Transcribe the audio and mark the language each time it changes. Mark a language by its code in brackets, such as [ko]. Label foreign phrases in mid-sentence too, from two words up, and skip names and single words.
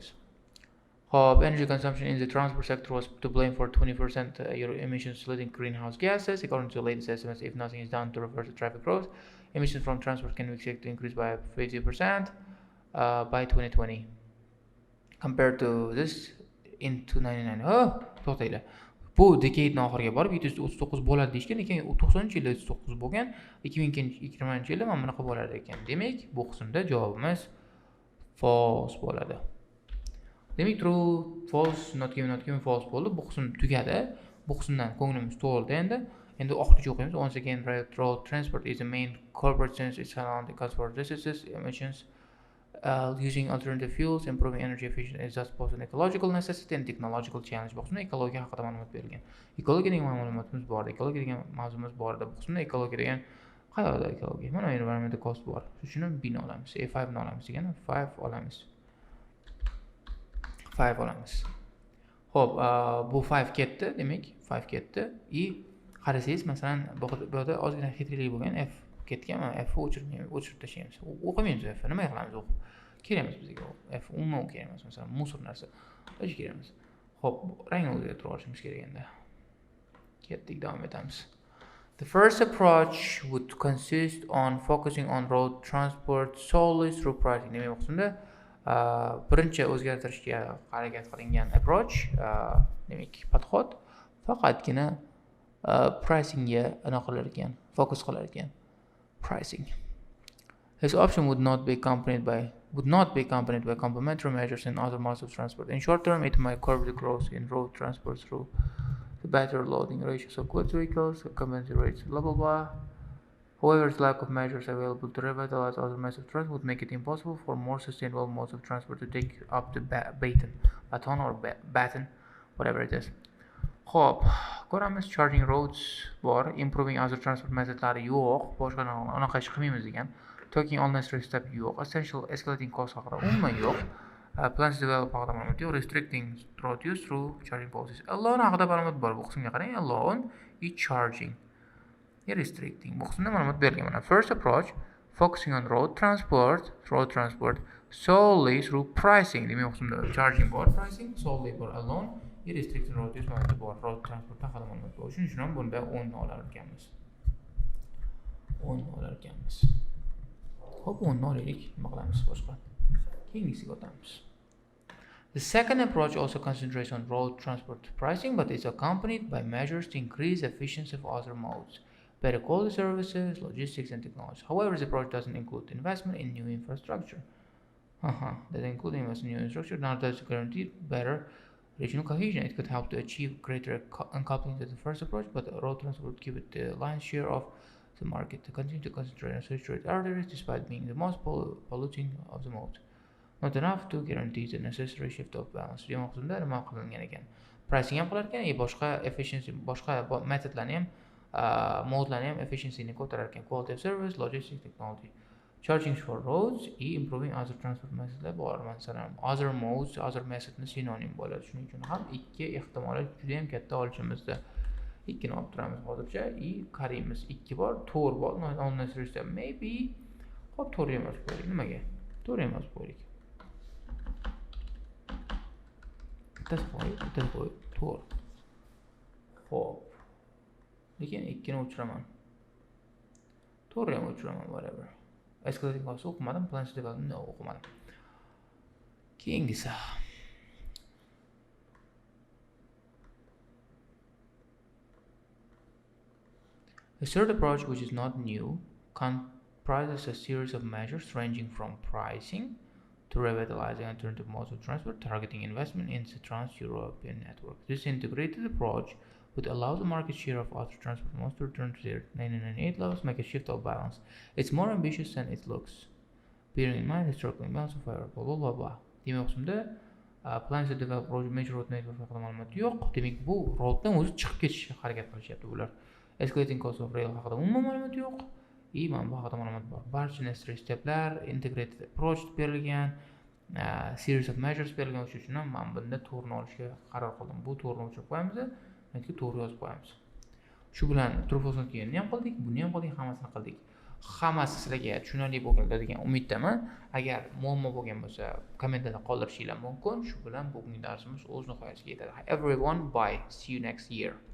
[uz] Xo'p, [en] energy consumption in the transport sector was to blame for 20% your emissions leading greenhouse gases. According to the latest estimates, if nothing is done to reverse the traffic growth, emissions from transport can be expected to increase by 50% by 2020 compared to this in 1999. [uz] To'xtanglar. Bu decadening oxiriga borib 739 bo'ladi deyishgan, lekin 90-yilda 709 bo'lgan, 2020-yilda mana bunaqa bo'lar ekan. Demak, bu qismda javobimiz false bo'ladi. Demak, [en] true, false, not given, false [uz] bo'ldi. Bu qism tugadi. Bu qismdan ko'nglimiz to'ldi endi. Endi oxiriga o'qiymiz. [en] Once again, road transport is the main corporate sense. It's around the cost for diseases, emissions, using alternative fuels, improving energy efficiency is just both an ecological necessity and technological challenge. [uz] Bu qismda ekologiya haqida ma'lumot berilgan. Ekologiya degan ma'lumotimiz bor. Ekologiya degan mavzumuz bor edi. Bu qismda ekologiya degan qayerda ekologiya? Mana [en] environmental cost [uz] bor. Shuning uchun bin olamiz. A5 ni olamiz degan 5 olamiz. 5 olamiz. Xo'p, bu 5 ketdi, demak 5 ketdi. Qarasangiz, masalan, bu yerda ozgina xatirlik bo'lgan F ketgan, mana F o'chirib tashlaymiz. O'qimaymiz F. Nima qilamiz o'qib? Kerak emas bizga F. Umuman kerak emas, masalan, musor narsa. Hech kerak emas. Xo'p, rangni o'zgartirib olishimiz kerak endi. Ketdik, davom etamiz. [en] The first approach would consist on focusing on road transport solely through pricing. [uz] Demak, bu qismda birinchi o'zgartirishga harakat qilingan approach, demak, podxod faqatgina pricingga aniq qilar ekan, fokus qilar ekan. Pricing. [en] His option would not be accompanied by complementary measures in other modes of transport. In short term, it might curb the growth in road transport through the better loading ratios of goods vehicles, compensate rates, blah blah blah. However, the lack of measures available to revitalize other modes of transport would make it impossible for more sustainable modes of transport to take up the baton, whatever it is. [uz] Xo'p, ko'ramiz, [en] charging roads [uz] bor, [en] improving other transport methodlari [uz] yo'q, boshqa anaqa ish qilmaymiz degan. [en] Taking all necessary steps yo'q, essential escalating cost [uz] haqida umuman yo'q. [en] Plans to develop [uz] haqida ma'lumot yo'q, [en] restricting road use through charging policies. [uz] Alone haqida ma'lumot bor, bu qismga qarang, [en] alone is charging. Restricting. [uz] Bu qismda ma'lumot berilgan. [en] Mana first approach focusing on road transport solely through pricing. [uz] Demak, bu qismda charging bor, [en] pricing solely [uz] bor, [en] alone restricting road use [uz] ma'lumot bor, [en] road transport [uz] haqida ma'lumot bor. Shuning uchun ham bunda 10 olar ekanmiz. 10 olar ekanmiz. Xo'p, 10 olaylik, nima qilamiz boshqa? Keyingisiga o'tamiz. [en] The second approach also concentrates on road transport pricing, but is accompanied by measures to increase efficiency of other modes, better quality services, logistics, and technology. However, this approach doesn't include investment in new infrastructure. Doesn't include investment in new infrastructure, nor does it guarantee better regional cohesion. It could help to achieve greater uncoupling to the first approach, but road transport would give it the lion's share of the market to continue to concentrate on saturated arteries despite being the most polluting of the mode. Not enough to guarantee the necessary shift of balance. [uz] Demoqsimda nima qilingan ekan? Pricing ham qilar ekan, boshqa efficiency, boshqa metodlarni ham, modelarni ham efficiencyni ko'tarar ekan. [en] Quality of service, logistics, technology. Charging for roads, improving other transport methods bor. [uz] Masalan, [en] other modes, other methodni [uz] sinonim bo'ladi. Shuning uchun ham ikki ehtimoliyat juda ham katta olishimizda. Ikkini olib turamiz hozircha. Qaraymiz, 2 bor, 4 bor. [en] Unnecessary step maybe. [uz] Xo'p, 4 emas qo'ydik. Nimaga? 4 emas qo'ydik. Bittasi qo'y, 4. Xo'p. Lekin 2ni o'chiraman. 4 ham o'chiraman, whatever. [en] Escalating cost o'qimadim, plans development o'qimadim. [uz] Keyingisi. [en] The third approach, which is not new, comprises a series of measures ranging from pricing to revitalizing alternative modes of transport, targeting investment in the trans-European network. This integrated approach would allow the market share of other transport modes to return to their 1998 levels, make a shift of balance. It's more ambitious than it looks, bearing in mind historical imbalance of air, blah blah blah blah. Demoqsimda, plans to develop major road network [uz] haqida ma'lumot yo'q. Demak, bu roaddan o'zi chiqib ketishga harakat qilishyapti bular. [en] Escalating cost of rail [uz] haqida umuman ma'lumot yo'q. Mana bu haqida ma'lumot bor. [en] Barcha necessary steplar, integrated approach berilgan, series of measures berilgan. [uz] Shuning uchun ham men bunda to'g'rini olishga qaror qildim. Bu to'g'rini o'chirib qo'yamiz, yoki to'g'ri yozib qo'yamiz. Shu bilan true false keyin ham qildik, buni ham qildik, hammasini qildik. Hammasi sizlarga tushunarli bo'lgan degan umiddaman. Agar muammo bo'lgan bo'lsa, kommentarda qoldirishinglar mumkin. Shu bilan bugungi darsimiz o'z nihoyasiga yetadi. [en] Everyone, bye. See you next year.